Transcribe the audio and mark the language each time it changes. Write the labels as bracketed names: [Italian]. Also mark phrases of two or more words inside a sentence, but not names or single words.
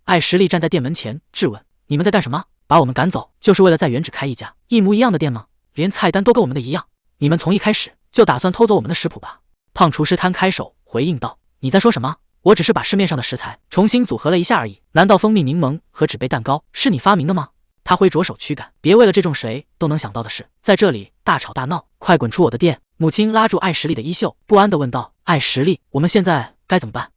[Chinese] 艾什利站在店門前質問：“你們在幹什麼？把我們趕走，就是為了在原址開一家一模一樣的店嗎？連菜單都跟我們的一樣，你們從一開始就打算偷走我們的食譜吧？” 胖廚師攤開手回應道：“你在說什麼？我只是把市面上的食材重新組合了一下而已。難道蜂蜜檸檬和紙杯蛋糕是你發明的嗎？” 他揮着手驅趕：“別為了這種誰都能想到的事，在這裡大吵大鬧，快滾出我的店！” 母親拉住艾什利的衣袖，不安地問道：“艾什利，我們現在該怎麼辦？”